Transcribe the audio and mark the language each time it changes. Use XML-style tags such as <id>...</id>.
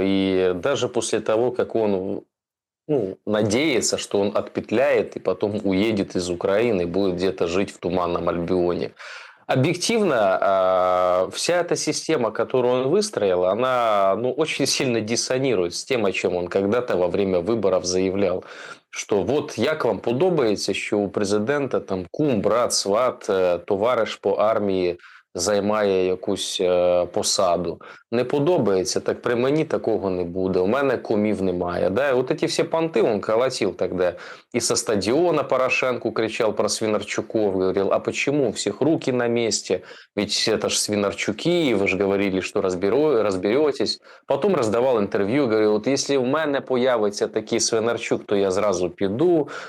<ru>И даже после того, как он, ну, надеется, что он отпетляет и потом уедет из Украины и будет где-то жить в Туманном Альбионе. Объективно, вся эта система, которую он выстроил, она, ну, очень сильно диссонирует с тем, о чем он когда-то во время выборов заявлял.</ru> <uk>Що от як вам подобається, що у президента там кум, брат, сват, товариш по армії займає якусь посаду. Не подобається, так при мені такого не буде. У мене кумів немає. Да?</uk> <ru>И вот эти все понты он колотил тогда. И со стадиона Порошенко кричал про Свинарчуков. Говорил, а почему? У всех руки на месте. Ведь это же Свинарчуки, вы же говорили, что разберетесь. Потом раздавал интервью, говорил, вот если</ru> <uk>у мене появиться такий Свинарчук, то я зразу піду.</uk>